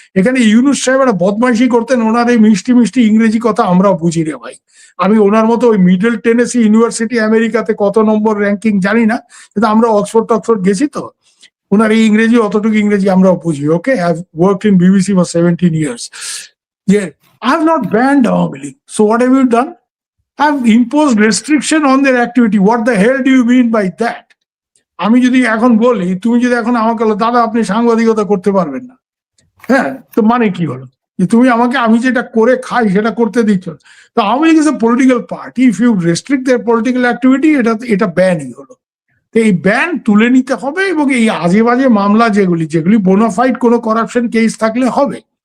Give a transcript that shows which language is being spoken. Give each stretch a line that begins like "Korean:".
Bangla: এখানে ইউনূস সাহেব একটা বদমাইশি করতেন, ওনার এই মিষ্টি মিষ্টি ইংরেজি কথা আমরাও বুঝি রে ভাই। আমি ওনার মতো ওই মিডল টেনেসি ইউনিভার্সিটি আমেরিকাতে কত নম্বর র্যাঙ্কিং জানি না, কিন্তু আমরা অক্সফোর্ড গেছি, তো ওনার এই ইংরেজি, অতটুকু ইংরেজি আমরাও বুঝি।
English: Okay, I have worked in BBC for 17 years. Yeah, I have not banned Awami League. So what have you done? I have imposed restriction on their activity. What the hell do you mean by that?
Bangla: আমি যদি এখন বলি, তুমি যদি এখন আমাকে বলো দাদা আপনি সাংবাদিকতা করতে পারবেন না, হ্যাঁ, তো মানে কি হলো? যে তুমি আমাকে, আমি যেটা করে খাই সেটা করতে দিচ্ছ। তো
English: Awami League is a political party. If you restrict their political activity,
Bangla: এটা ব্যানই হলো। তো এই ব্যান তুলে নিতে হবে, এবং এই আজে বাজে মামলা যেগুলি বোনাফাইড কোনো করাপশন কেস থাকলে হবে,